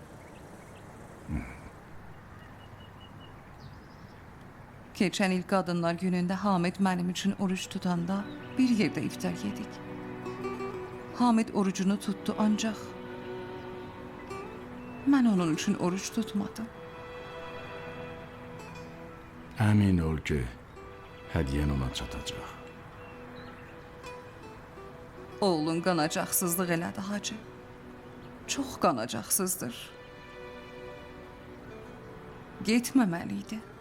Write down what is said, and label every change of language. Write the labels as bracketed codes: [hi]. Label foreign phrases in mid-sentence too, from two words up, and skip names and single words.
[tr] Keçen il Kadınlar Günü'nde Hamid benim için oruç tutanda bir yerde iftar yedik. Hamid orucunu tuttu ancak ben onun için oruç tutmadım. [az] Əmin ol ki, hədiyyən ona çatacaq. Oğlun qanacaksızlıq elədi hacı. Çox qanacaksızdır. Getməməliydi.